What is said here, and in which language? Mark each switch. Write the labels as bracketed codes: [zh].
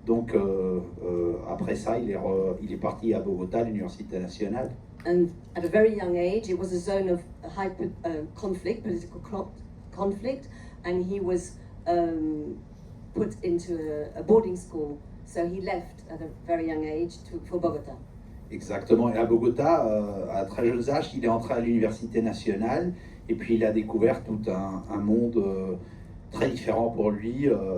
[fr] Donc, après ça, il est parti à Bogota, l'université nationale. [en] And at a very young age, it was a zone of high conflict, political conflict, and he was put into a boarding school. So he left at a very young age for Bogota. [fr] Exactement. Et à Bogota, à très jeunes âges, il est entré à l'université nationale et puis il a découvert tout un monde très différent pour lui.